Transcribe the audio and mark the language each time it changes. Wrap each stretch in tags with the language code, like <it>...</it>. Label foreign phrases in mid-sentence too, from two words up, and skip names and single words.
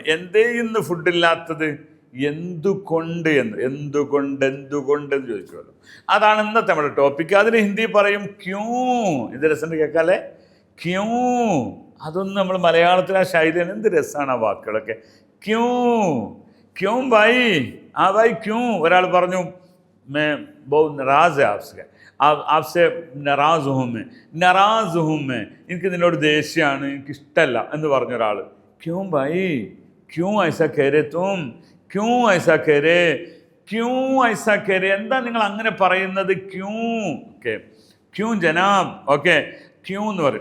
<ml>എന്തേ ഇന്ന് ഫുഡില്ലാത്തത്, എന്തുകൊണ്ട് എന്ന് ചോദിക്കുമല്ലോ. അതാണ് ഇന്നത്തെ നമ്മുടെ ടോപ്പിക്ക്. അതിന് ഹിന്ദി പറയും ക്യൂ. ഇത് രസം കേൾക്കാല്ലേ, ക്യൂ. അതൊന്നും നമ്മൾ മലയാളത്തിൽ ആ ശൈലിയാണ്. എന്ത് രസമാണ് ആ വാക്കുകളൊക്കെ.</ml> <hi>क्यों भाई, भाई क्यों.</hi> <ml>ഒരാൾ പറഞ്ഞു</ml> <hi>मैं बहुत नाराज़ है आपसे नाराज़ हूँ मैं</hi> <ml>എനിക്ക് നിന്നോട് ദേഷ്യമാണ്, എനിക്കിഷ്ടമല്ല എന്ന് പറഞ്ഞ ഒരാൾ.</ml> <hi>क्यों भाई, क्यों ऐसा कह रहे तुम, क्यों ऐसा कह रहे,</hi> <ml>എന്താ നിങ്ങൾ അങ്ങനെ പറയുന്നത്? ക്യൂ ഓക്കെ,</ml> <hi>क्यों जनाब</hi> <ml>ഓക്കെ, ക്യൂ എന്ന് പറയും.</ml>